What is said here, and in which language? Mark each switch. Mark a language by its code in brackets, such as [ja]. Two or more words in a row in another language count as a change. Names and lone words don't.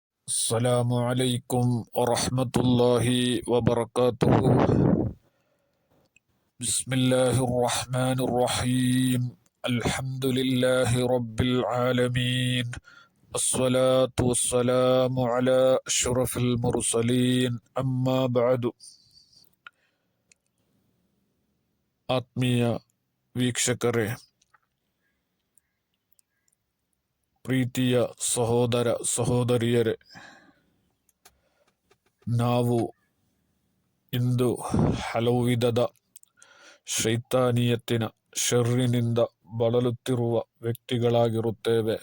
[ar] السلام عليكم ورحمة الله وبركاته. بسم الله الرحمن الرحيم. الحمد لله رب العالمين. الصلاة والسلام على أشرف المرسلين. أما بعد. [kn] ಆತ್ಮೀಯ ವೀಕ್ಷಕರೇ, ಪ್ರೀತಿಯ ಸಹೋದರ ಸಹೋದರಿಯರೇ, ನಾವು ಇಂದು ಹಲವು ವಿಧದ ಶೈತಾನಿಯತ್ತಿನ ಶರ್ರಿನಿಂದ ಬಳಲುತ್ತಿರುವ ವ್ಯಕ್ತಿಗಳಾಗಿರುತ್ತೇವೆ.